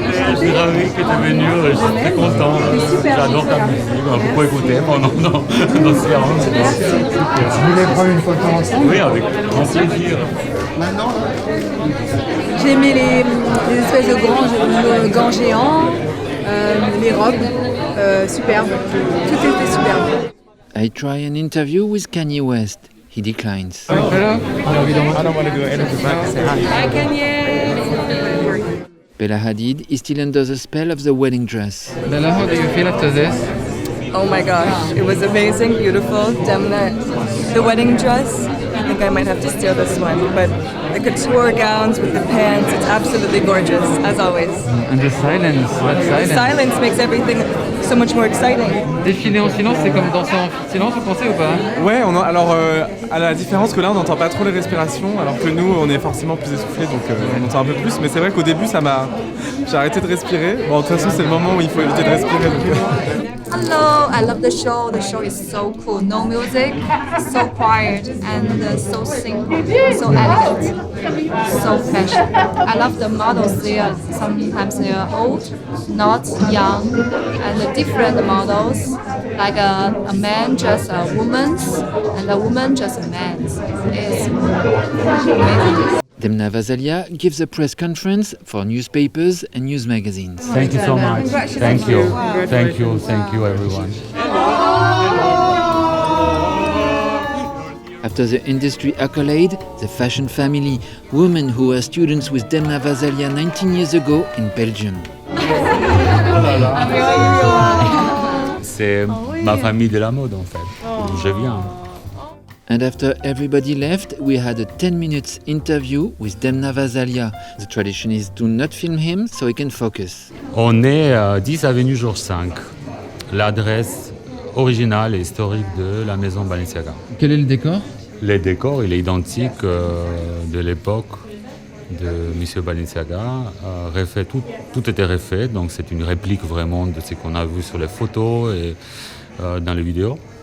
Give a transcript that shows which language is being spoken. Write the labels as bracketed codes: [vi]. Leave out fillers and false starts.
[fr] Je suis ravi que tu es venu, je suis très content. J'adore ta musique, on a beaucoup écouté pendant nos séances. Vous voulez prendre une photo ensemble? Oui, avec grand plaisir. J'ai aimé les espèces de gants géants, les robes, superbes. Tout était superbe. [en] I try an interview with Kanye West. He declines. Hello? I don't want to go in the back and say hi. Hi Kanye! Bella Hadid is still under the spell of the wedding dress. Bella, how do you feel after this? Oh my gosh, it was amazing, beautiful. Demna, the wedding dress, I think I might have to steal this one, but the couture gowns with the pants, it's absolutely gorgeous, as always. And the silence, what silence? The silence makes everything so much more exciting. [fr] Défiler en silence, c'est comme danser en silence, vous pensez ou pas? Ouais, alors à la différence que là on n'entend pas trop les respirations, alors que nous on est forcément plus essoufflés, donc on entend un peu plus. Mais c'est vrai qu'au début j'ai arrêté de respirer. Bon, de toute façon c'est le moment où il faut éviter de respirer. Donc, [en] Hello, I love the show. The show is so cool. No music, so quiet, and so simple, so elegant, so fashion. I love the models. Sometimes they are old, not young, and different models. Like a man just a woman's, and a woman just a man's. It's amazing. Demna Gvasalia gives a press conference for newspapers and news magazines. Thank you so much. Thank you. Thank you. Thank you, everyone. After the industry accolade, the fashion family, women who were students with Demna Gvasalia 19 years ago in Belgium. [fr] C'est ma famille de la mode en fait, d'où je viens. [en] And after everybody left, we had a 10 minutes interview with Demna Gvasalia. The tradition is to not film him so he can focus. [fr] On est 10 avenue Georges V, l'adresse originale et historique de la maison Balenciaga. Quel est le décor? Le décor, il est identique de l'époque de M. Balenciaga. Refait, tout était refait, donc c'est une réplique vraiment de ce qu'on a vu sur les photos et dans les vidéos.